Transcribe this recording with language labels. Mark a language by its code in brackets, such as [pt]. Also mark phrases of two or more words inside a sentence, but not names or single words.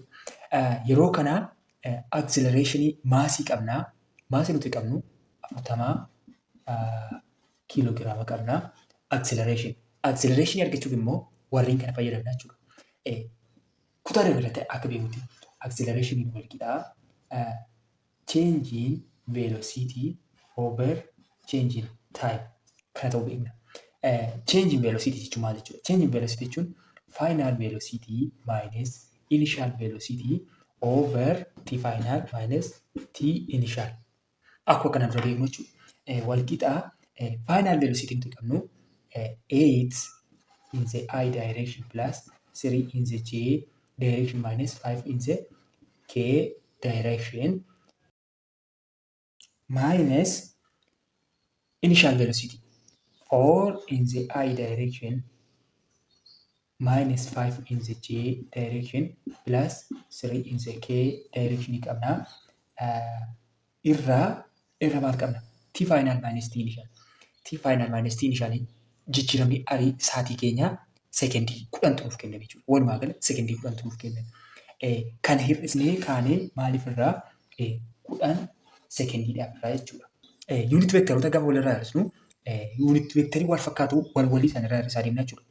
[om] Yeroo kana accelerationii maasii qabnaa. Maasii nuti qabnu 40 kiiloogiraama qabnaa. Acceleration argachuuf immoo warreen kana fayyadamna jechuudha. Kutaa dabalatee akka beekutti acceleration walqixaa [en] change in velocity over change in time [om] kana ta'uu beekna. [en] Change in velocity [om] jechuun maal jechuudha? [en] Change in velocity jechuun final velocity minus initial velocity over t final minus t initial. [om] Akkuma kana dura beeknu jechuudha. [en] Walqixaa final velocity [om] nuti qabnu [en] 8 in the I direction plus 3 in the J direction minus 5 in the K direction minus initial velocity 4 in the I direction minus 5 in the J direction plus 3 in the K direction qabna. [om] Irra maal qabna? [en] T final minus T initial. T final minus T initial [om] jijjiiramni arii saatii keenya sekendii 10 nuuf kenname jechuudha. Walumaa gala sekendii 10 nuuf kenname. Kana hir'isnee kaanee maaliif irraa 10 sekendiidhaaf irraa jechuudha. Yuunit veektaroota gaafa walirraa hir'isnu yuunit veektarii wal fakkaatu walii sana irraa hir'isaa deemna jechuudha.